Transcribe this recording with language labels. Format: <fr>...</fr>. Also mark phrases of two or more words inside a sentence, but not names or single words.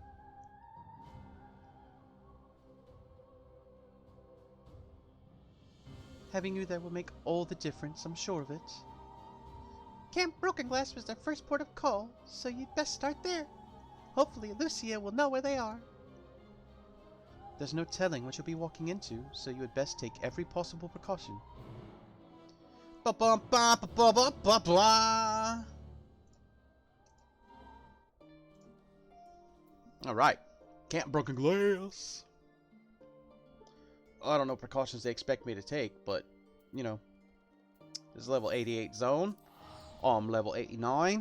<en>Having you there will make all the difference, I'm sure of it. Camp Broken Glass was their first port of call, so you'd best start there. Hopefully Lucia will know where they are. There's no telling what you'll be walking into, so you had best take every possible precaution. Ba-bum-ba-ba-ba-ba-ba. Alright. Camp Broken Glass. I don't know precautions they expect me to take, but, you know. This is level 88 zone. I'm level 89.</en>